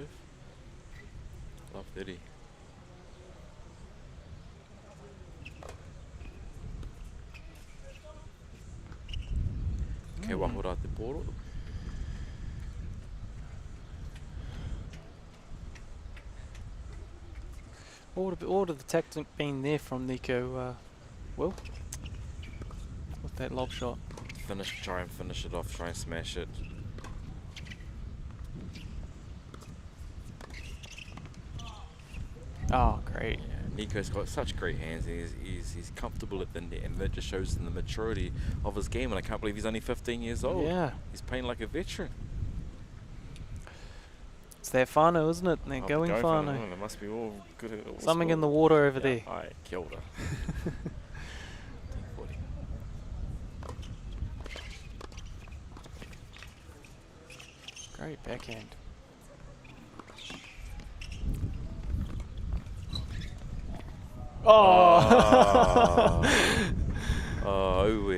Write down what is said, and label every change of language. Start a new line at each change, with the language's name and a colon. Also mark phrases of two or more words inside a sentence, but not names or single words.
English: Love 30.
Māori: Okay, wahora te poro.
English: What would the tactic been there from Nico, Will? With that lob shot. Try and finish it off, try and smash it. Oh, great. Yeah, Nico's got such great hands, and he's comfortable at the net, and that just shows in the maturity of his game, and I can't believe he's only 15 years old. Yeah. He's playing like a veteran. It's that whānau, isn't it? They're going whānau. They must be all good at all Something in sports. the water over there. Aye,
Māori: kia ora. 10-40.
English: Great backhand. Oh! Oh,